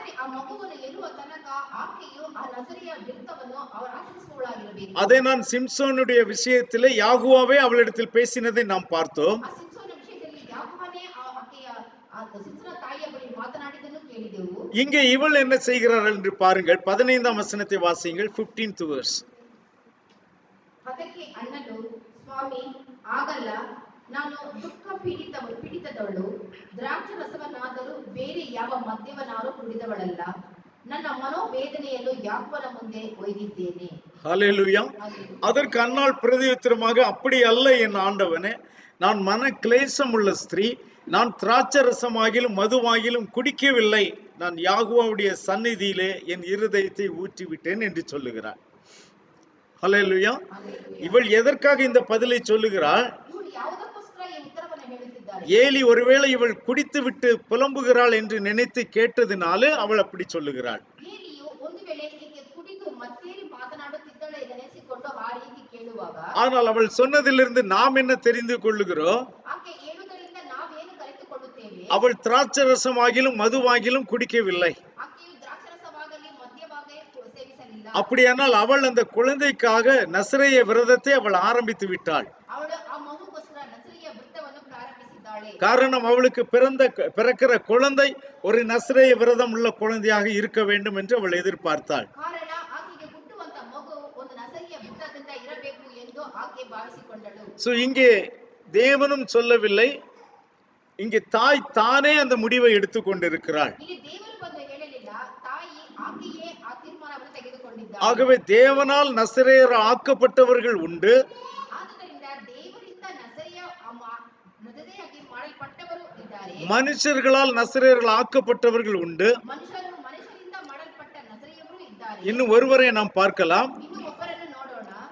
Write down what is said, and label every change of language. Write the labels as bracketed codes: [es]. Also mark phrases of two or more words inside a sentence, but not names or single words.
[ta] அதை நான் சிம்சோனுடைய விஷயத்திலே யாகுவாவே அவளிடத்தில் பேசினதை நாம் பார்த்தோம். இங்கே இவள் என்ன செய்கிறாள் என்று பாருங்கள். 15ஆம் வசனத்தை வாசியுங்கள். [en] 15th verse. [kn] ಅದಕ್ಕೆ ಅಣ್ಣನು, ಸ್ವಾಮಿ ಆಗಲ್ಲ, ನಾನು ದುಃಖ ಪೀಡಿತದವಳು, ದ್ರಾಕ್ಷ ರಸವನ್ನಾದರೂ ಬೇರೆ ಯಾವ ಮದ್ಯವನ್ನಾದರೂ ಕುಡಿದವಳಲ್ಲ. ನನ್ನ ಮನೋವೇದನೆಯನ್ನು ಯಾಕೋಬನ ಮುಂದೆ ಒಯ್ದಿದ್ದೇನೆ. [ta] ஹல்லேலூயா. அதற்கு அன்னாள் பிரதியுத்தரமாக, அப்படி அல்ல என் ஆண்டவனே, நான் மன கிளேசம் உள்ள ஸ்திரீ, நான் திராட்சை ரசமாகிலும் மதுவாகிலும் குடிக்கவில்லை. நான் யாகுவாவுடைய சந்நிதியிலே என் இருதயத்தை ஊற்றி விட்டேன் என்று சொல்லுகிறார். ஹல்லேலூயா. இவள் எதற்காக இந்த பதிலை சொல்லுகிறாள்? ஏலி ஒருவேளை இவள் குடித்து விட்டு புலம்புகிறாள் என்று நினைத்து கேட்டதினாலே அவள் அப்படி சொல்லுகிறாள். [kn] ಏಲಿಯು ಒಂದು ವೇಳೆ ಈಕೆ ಕುಡಿದು ಮತ್ತೇರಿ ಮಾತನಾಡುತ್ತಿದ್ದಾಳೆ ನೆನೆಸಿಕೊಂಡು ಆ ರೀತಿ ಕೇಳುವಾಗ [ta] ஆனால் அவள் சொன்னதிலிருந்து நாம் என்ன தெரிந்து கொள்ளுகிறோம்? [kn] ಆಕೆ ಹೇಳುವುದರಿಂದ ನಾವೇನು ಕಲಿತುಕೊಳ್ಳುತ್ತೇವೆ? [ta] அவள் திராட்சரசமாகிலும் மதுவாகிலும் குடிக்கவில்லை. [kn] ಆಕೆಯು ದ್ರಾಕ್ಷರಸವಾಗಲಿ ಮದ್ಯವಾಗಲಿ ಸೇವಿಸಲಿಲ್ಲ. [ta] அப்படியானால் அவள் அந்த குழந்தைக்காக நசரேய விரதத்தை அவள் ஆரம்பித்து விட்டாள். [kn] ಅವಳು ಆ ಮಗುಗೋಸ್ಕರ ನಸರಿಯ ವೃತ್ತವನ್ನು ಪ್ರಾರಂಭಿಸಿದ್ದಾಳೆ. [ta] காரணம் அவளுக்கு பிறக்கிற குழந்தை ஒரு நசரேய விரதம் உள்ள குழந்தையாக இருக்க வேண்டும் என்று அவள் எதிர்பார்த்தாள். [kn] ಕಾರಣ ಆಕೆಗೆ ಹುಟ್ಟುವಂತ ಮಗು ಒಂದು ನಸರಿಯ ವೃತ್ತದಿಂದ ಇರಬೇಕು ಎಂದು ಆಕೆ ಭಾವಿಸಿಕೊಂಡಳು. [ta] சோ இங்கே தேவனும் சொல்லவில்லை, இங்கே தாய் தானே அந்த முடிவை எடுத்துக்கொண்டிருக்கிறாள். [kn] ಇಲ್ಲಿ ದೇವರು ಬಂದು ಹೇಳಲಿಲ್ಲ, ತಾಯಿ ಆಕೆಯೇ ಆ ತೀರ್ಮಾನವನ್ನು ತೆಗೆದುಕೊಂಡಿದ್ದಾಳೆ. [ta] ஆகவே தேவனால் நசரேயர் ஆக்கப்பட்டவர்கள் உண்டு, [kn] ಆದ್ದರಿಂದ ದೇವರಿಂದ ನಸರೆಯಾಗಿ ಮಾಡಲ್ಪಟ್ಟವರು ಇದ್ದಾರೆ. [ta] மனுஷர்களால் நசரேயர்கள் ஆக்கப்பட்டவர்கள் உண்டு. [kn] ಮನುಷ್ಯರಿಂದ ಮಾಡಲ್ಪಟ್ಟ ನಸರೆಯವರು ಇದ್ದಾರೆ. [ta] இன்னும் ஒருவரை நாம் பார்க்கலாம். [kn] ಇನ್ನು ಒಬ್ಬರನ್ನು ನೋಡೋಣ.